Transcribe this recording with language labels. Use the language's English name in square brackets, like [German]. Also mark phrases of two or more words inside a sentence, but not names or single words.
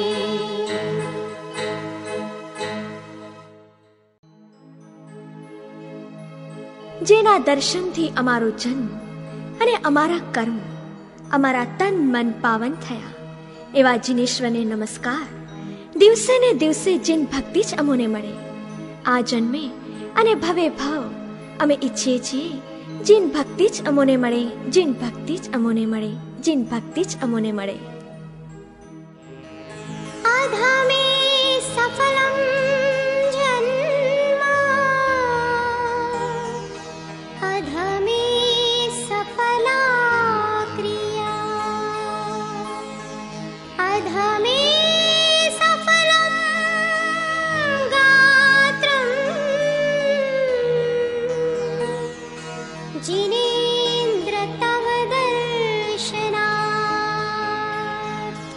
[Gujarati] જેના દર્શનથી અમારો જન્મ અને અમારા કર્મ, અમારા તન મન પાવન થયા, એવા જીનેશ્વરને નમસ્કાર। દિવસે ને દિવસે જીન ભક્તિ જ અમોને મળે। આ જન્મે અને ભવે ભવ અમે ઈચ્છીએ છીએ જીન ભક્તિ જ અમોને મળે, જીન ભક્તિ જ અમોને મળે, જીન ભક્તિ જ અમોને મળે। [Sanskrit] आधामे सफलं जन्म, अधमे सफला क्रिया, अधमे सफलं गात्रम्, जिनेन्द्र तव दर्शनात्।